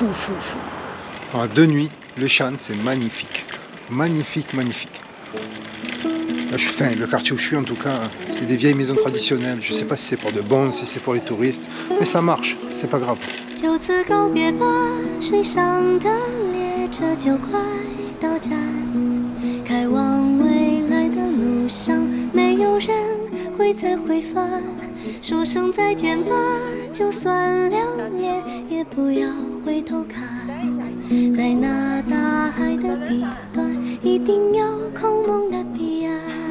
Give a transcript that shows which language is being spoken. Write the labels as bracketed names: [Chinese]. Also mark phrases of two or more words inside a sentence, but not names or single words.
[French] Alors, de nuit, le Shan, c'est magnifique. Magnifique. Là, le quartier où je suis en tout cas, c'est des vieilles maisons traditionnelles. Je sais pas si c'est pour de bon, si c'est pour les touristes, mais ça marche, c'est pas grave. [Chinese] 就此告别吧，水上的脸。车就快到站，开往未来的路上，没有人会再回返。说声再见吧，就算留恋，也不要回头看。在那大海的彼端，一定有空梦的彼岸。